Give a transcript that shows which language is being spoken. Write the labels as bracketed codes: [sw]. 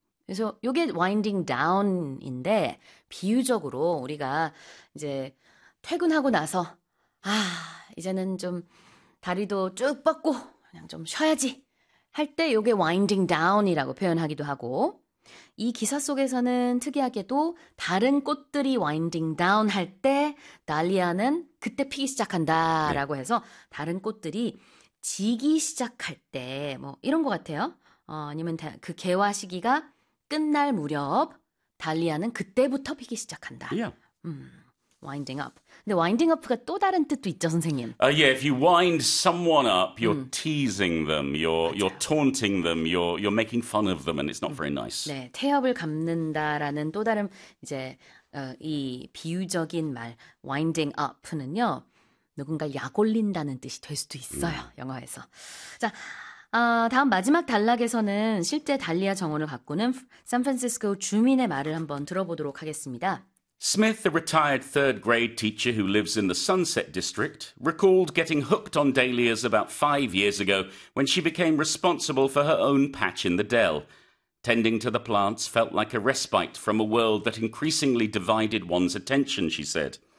[ko] 그래서 이게 winding down인데 비유적으로 우리가 이제 퇴근하고 나서 이제는 좀 다리도 쭉 뻗고 그냥 좀 쉬어야지 할때 이게 winding down이라고 표현하기도 하고 이 기사 속에서는 특이하게도 다른 꽃들이 winding down 할때 달리아는 그때 피기 시작한다라고 해서 다른 꽃들이 지기 시작할 때뭐 이런 것 같아요. 아니면 그 개화 시기가 끝날 무렵 달리아는 그때부터 피기 시작한다. [en] Winding up. [ko] 근데 winding up가 또 다른 뜻도 있죠, 선생님. [en] If you wind someone up, you're teasing them, you're [ko] 맞아요. [en] taunting them, you're making fun of them, and it's not very nice. [ko] 네, 태엽을 감는다라는 또 다른 이제 이 비유적인 말 winding up는요. 누군가 약 올린다는 뜻이 될 수도 있어요, 영어에서. 자, 다음 마지막 단락에서는 실제 달리아 정원을 가꾸는 샌프란시스코 주민의 말을 한번 들어보도록 하겠습니다. [en] Smith, a retired third grade teacher who lives in the Sunset District, recalled getting hooked on dahlias about 5 years ago when she became responsible for her own patch in the dell. Tending to the plants felt like a respite from a world that increasingly divided one's attention, she said.